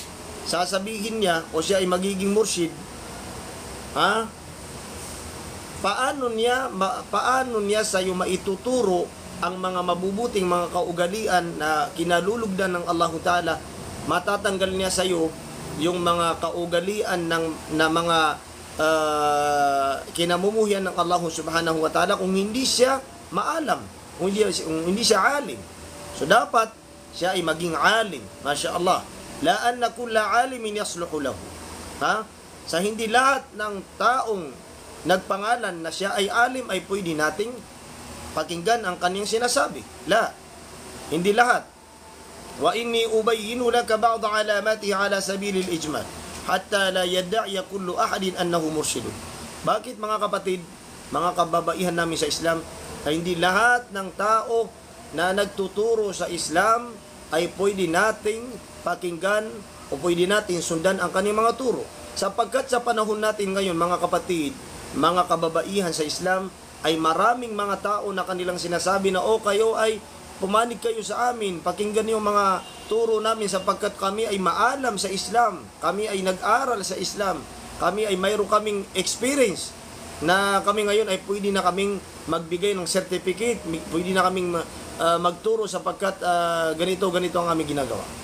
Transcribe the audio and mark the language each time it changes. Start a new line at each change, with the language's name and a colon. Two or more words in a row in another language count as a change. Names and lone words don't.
Filipino: Sasabihin niya o siya ay magiging mursyid, paano niya sa iyo maituturo ang mga mabubuting mga kaugalian na kinalulugdan ng
Arabic: الله تعالى?
Filipino: Matatanggal niya sa iyo yung mga kaugalian na mga kinamumuhian ng Allah
Arabic: سبحانه وتعالى
Filipino: kung hindi siya maalam, kung hindi siya alim. So dapat siya ay maging alim,
Arabic: ما شاء الله. لا أن كل عالم يصلح له.
Filipino: Sa hindi lahat ng taong nagpangalan na siya ay alim ay pwede nating pakinggan ang kaniyang sinasabi. La, hindi lahat.
Arabic: وإني أبين لك بعض علاماته على سبيل الإجمال حتى لا يدعي كل أحد أنه مرشد.
Filipino: Bakit mga kapatid, mga kababaihan namin sa Islam, ay hindi lahat ng tao na nagtuturo sa Islam ay pwede nating pakinggan o pwede nating sundan ang kaniyang mga turo. Sapagkat sa panahon natin ngayon mga kapatid, mga kababaihan sa Islam, ay maraming mga tao na kanilang sinasabi na kayo ay pumanig kayo sa amin, pakinggan niyo mga turo namin sapagkat kami ay maalam sa Islam, kami ay nag-aral sa Islam, kami ay mayroon kaming experience na kami ngayon ay pwede na kaming magbigay ng certificate, pwede na kaming magturo sapagkat ganito ang aming ginagawa.